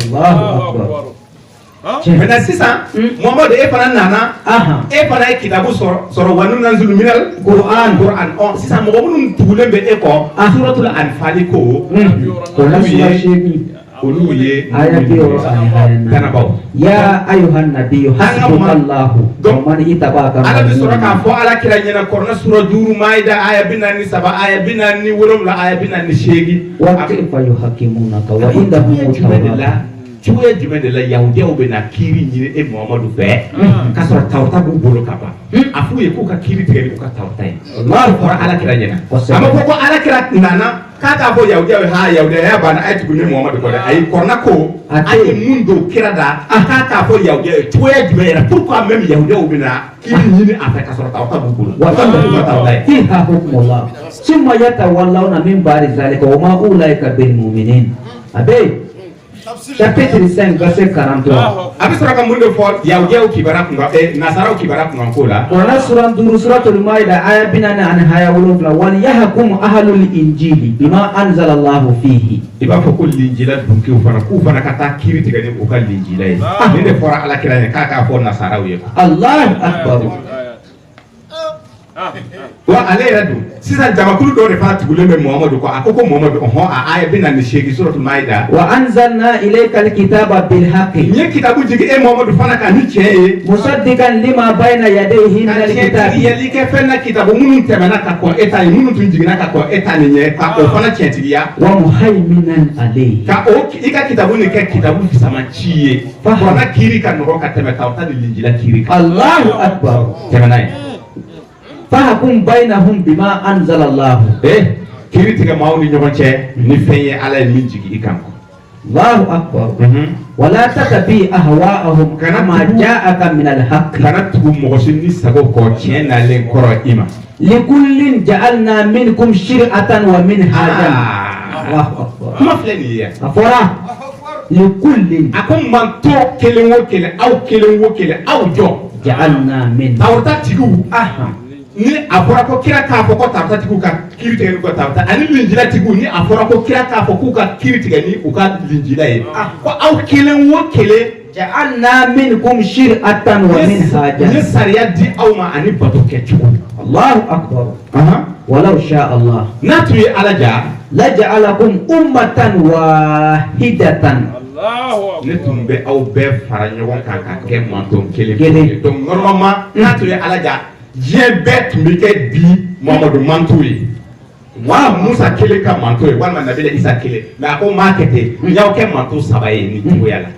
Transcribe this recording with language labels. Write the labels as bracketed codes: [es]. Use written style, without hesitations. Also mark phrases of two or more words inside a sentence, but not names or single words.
[ar] الله أكبر [bm] maintenant sisan Muhammadu e fana nana e fana ye kitabu sɔrɔ [ar] وننزل من القرآن [bm] sisan mɔgɔ minnu tugulen bɛ e kɔ suratul Anfal ko olu ye kanabaw [ar] يا أيها النبي حسبك الله ومن اتبعك [bm] ala bɛ sɔrɔ k'a fɔ ala kira ɲɛna kɔrɔna sura 5 Maida aya 47 aya 47 aya 48 [ar] وكيف يحكمونك وعندهم التوراة [bm] cogoya jumɛn de la yahudiyaw bɛ na kiiri ɲini e Muhammadu fɛ k'a sɔrɔ tawrata b'u bolo ka ban a f'u ye k'u ka kiiri tigɛ ni u ka tawrata ye Allahu fɔra ala kira ɲɛna a ma fɔ ko ala kira nana k'a k'a fɔ yahudiyaw ye yahudiya banna a ye tugu ni Muhammadu kɔ dɛ ayi kɔrɔna ko a ye mun don kira da k'a fɔ yahudiya ye cogoya jumɛn yɛrɛ [fr] pourquoi même [bm] yahudiyaw bɛ na kiiri ɲini a fɛ k'a sɔrɔ tawrata b'u bolo [ar] وفيها حكم الله ثم يتولون من بعد ذلك وما أولئك بالمؤمنين abe [fr] chapitre 5 verset 43 [bm] a bɛ sɔrɔ ka mun de fɔ yahudiyaw kibara kunkan nasaraw kibara kunkan ko la [ar] Qur'an sura 5 suratul Maida aya 47 وليحكم أهل الإنجيل بما أنزل الله فيه [bm] i b'a fɔ ko linjila dunkew fana k'u fana ka taa kiiri tigɛ ni u ka linjila ye ni de fɔra ala kira ye k'a k'a fɔ nasaraw ye [ar] الله أكبر [bm] wa ale yɛrɛ dun sisan jamakulu dɔw de fana tugulen bɛ Muhammadu kɔ a ko Muhammadu a aya 48 suratul Maida [ar] وأنزلنا إليك الكتاب بالحق [bm] n ye kitabu jigi e Muhammadu fana kan ni tiɲɛ ye [ar] مصدقا لما بين يديه من الكتاب [bm] yali kɛ fɛn na kitabu minnu tɛmɛna ka kɔn e ta ye minnu tun jiginna ka kɔn e ta nin ɲɛ ka o fana tiɲɛtigiya [ar] ومهيمنا عليه [bm] ka i ka kitabu nin kɛ kitabu fisamaci ye kɔrɔna kiiri ka nɔgɔ ka tɛmɛ tawrata ni linjila kiiri kan [ar] الله أكبر [bm] tɛmɛna ye [ar] فاحكم بينهم بما أنزل الله [bm] kiiri tigɛ maaw ni ɲɔgɔn cɛ ni fɛn ye ala ye min jigi i kan [ar] الله أكبر ولا تتبع أهواءهم كما جاءك من الحق [bm] kana tugu mɔgɔ si ni sago kɔ tiɲɛ nalen kɔrɔ i ma [ar] لكل جعلنا منكم شرعة ومنهاجا الله أكبر [bm] kuma filɛ nin ye afora likullin a ko manto kelen o kelen aw jɔ [ar] جعلنا من [bm] tawrata tigiw ni a fɔra ko kira k'a fɔ ko tawrata tigiw ka kiiri tigɛ ni u ka tawrata ani linjila tigiw ni a fɔra ko kira k'a fɔ k'u ka kiiri tigɛ ni u ka linjila ye ko aw kelen o kelen [ar] جعلنا منكم شرعة ومنهاجا [bm] ni sariya di aw ma ani bato kɛcogo [ar] الله أكبر ولو شاء الله [bm] n'a tun ye ala ja [ar] لجعلكم أمة واحدة [bm] ne tun bɛ aw bɛɛ fara ɲɔgɔn kan ka kɛ manton kelen [fr] donc normalement [bm] n'a tun ye ala ja diɲɛ bɛɛ tun bɛ kɛ bi Muhammadu manto ye wa Musa kelen ka manto ye walima nabila Isa kelen mais a ko m'a kɛ ten n y'aw kɛ manto 3 ye ni cogoya la